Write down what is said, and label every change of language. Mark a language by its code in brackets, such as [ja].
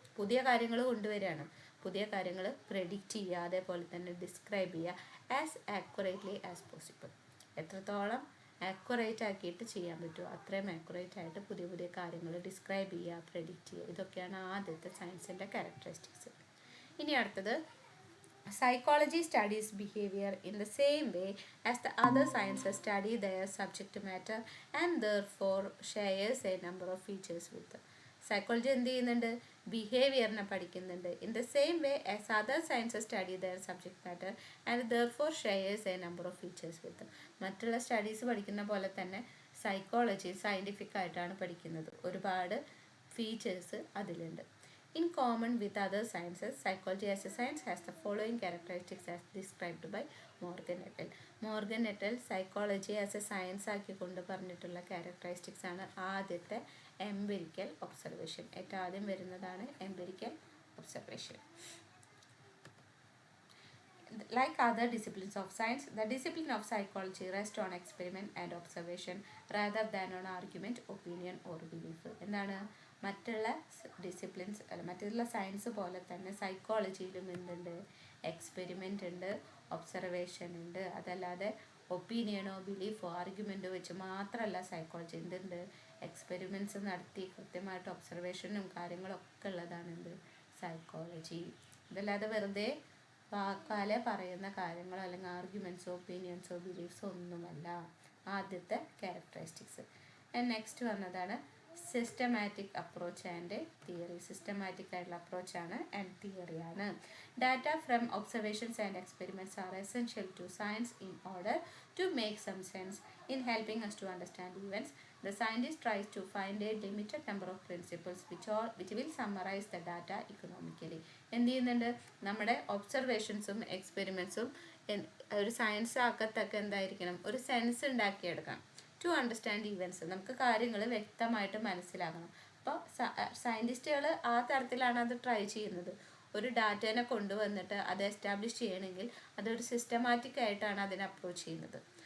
[ml] പുതിയ കാര്യങ്ങൾ കൊണ്ടുവരികയാണ്, പുതിയ കാര്യങ്ങൾ പ്രെഡിക്റ്റ് ചെയ്യുക, അതേപോലെ തന്നെ ഡിസ്ക്രൈബ് ചെയ്യുക [en] As accurately as possible. [ml] എത്രത്തോളം ആക്യുറേറ്റ് ആക്കിയിട്ട് ചെയ്യാൻ പറ്റുമോ അത്രയും ആക്യുറേറ്റ് ആയിട്ട് പുതിയ പുതിയ കാര്യങ്ങൾ ഡിസ്ക്രൈബ് ചെയ്യുക, പ്രെഡിക്റ്റ് ചെയ്യുക. ഇതൊക്കെയാണ് ആദ്യത്തെ സയൻസിൻ്റെ ക്യാരക്ടറിസ്റ്റിക്സ്. ഇനി അടുത്തത് [en] psychology studies behavior in the same way as the other sciences study their subject matter and therefore shares a number of features with them. [ml] Psychology എന്ത് ചെയ്യുന്നുണ്ട്? ബിഹേവിയറിനെ പഠിക്കുന്നുണ്ട്. [en] In the same way as other sciences study their subject matter and therefore shares a number of features with. [ml] മറ്റുള്ള studies പഠിക്കുന്ന പോലെ തന്നെ psychology scientific ആയിട്ടാണ് പഠിക്കുന്നത്. ഒരുപാട് ഫീച്ചേഴ്സ് അതിലുണ്ട്. [en] In common with other sciences, psychology as a science has the following characteristics as described by Morgan et al. [ml] Morgan et al [en] psychology as a science [ml] ആക്കിക്കൊണ്ട് പറഞ്ഞിട്ടുള്ള characteristics ആണ് ആദ്യത്തെ എംപിരിക്കൽ ഒബ്സർവേഷൻ. ഏറ്റവും ആദ്യം വരുന്നതാണ് empirical observation. [en] Like other disciplines of science, the discipline of psychology rests on experiment and observation rather than on argument, opinion or belief. [ml] എന്താണ് മറ്റുള്ള disciplines അല്ല മറ്റുള്ള സയൻസ് പോലെ തന്നെ സൈക്കോളജിയിലും എന്തുണ്ട്, എക്സ്പെരിമെൻ്റ് ഉണ്ട്, ഒബ്സർവേഷൻ ഉണ്ട്. അതല്ലാതെ ഒപ്പീനിയനോ ബിലീഫോ ആർഗ്യുമെൻറ്റോ വെച്ച് മാത്രമല്ല സൈക്കോളജി എന്തുണ്ട്, എക്സ്പെരിമെൻറ്റ്സ് നടത്തി കൃത്യമായിട്ട് ഒബ്സർവേഷനും കാര്യങ്ങളൊക്കെ ഉള്ളതാണ് എന്ത്, സൈക്കോളജി. ഇതല്ലാതെ വെറുതെ വാക്കാലെ പറയുന്ന കാര്യങ്ങളോ അല്ലെങ്കിൽ ആർഗ്യുമെൻറ്റ്സോ ഒപ്പീനിയൻസോ ബിലീഫ്സോ ഒന്നുമല്ല ആദ്യത്തെ ക്യാരക്ടറിസ്റ്റിക്സ്. നെക്സ്റ്റ് വന്നതാണ് [en] Systematic approach and theory. [ml] Systematic ആയിട്ടുള്ള അപ്രോച്ചാണ് and തിയറിയാണ്. [en] Data from observations and experiments are essential to science in order to make some sense in helping us to understand events. The scientist tries to find a limited number of principles which will summarize the data economically. [ml] എന്ത് ചെയ്യുന്നുണ്ട്, നമ്മുടെ ഒബ്സർവേഷൻസും എക്സ്പെരിമെൻറ്റ്സും ഒരു science ആക്കത്തൊക്കെ എന്തായിരിക്കണം, ഒരു sense ഉണ്ടാക്കിയെടുക്കണം. [en] to understand events, [ml] നമുക്ക് കാര്യങ്ങൾ വ്യക്തമായിട്ട് മനസ്സിലാക്കണം. അപ്പോൾ സയൻറ്റിസ്റ്റുകൾ ആ തരത്തിലാണ് അത് ട്രൈ ചെയ്യുന്നത്. ഒരു ഡാറ്റേനെ കൊണ്ടുവന്നിട്ട് അത് എസ്റ്റാബ്ലിഷ് ചെയ്യണമെങ്കിൽ അതൊരു സിസ്റ്റമാറ്റിക് ആയിട്ടാണ് അതിനെ അപ്രോച്ച് ചെയ്യുന്നത്.